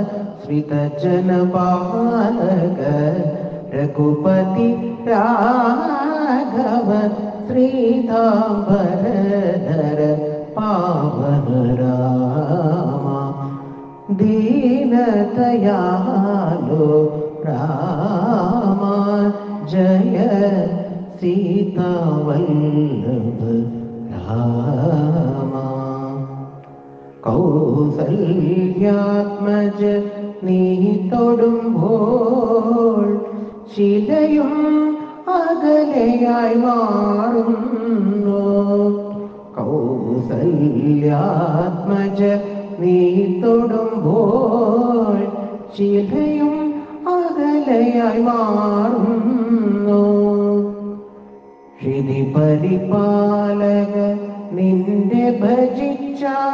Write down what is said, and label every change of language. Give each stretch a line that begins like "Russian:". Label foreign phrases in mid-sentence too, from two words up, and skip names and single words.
Sanskrit: श्रितजनपालक रघुपति राघव श्रीतांबरधर पावन रामा दीनदयालु रामा जय सीतावल्लभ रामा
Malayalam: കൗസല്യാത്മജ നീ തൊടുമ്പോൾ ശിലയും അകലെയായി മാറുന്നു കൗസല്യാത്മജ നീ തൊടുമ്പോൾ ശിലയും അകലെയായി മാറുന്നു ഹൃദി പരിപാലക നിന്നെ ഭജിച്ച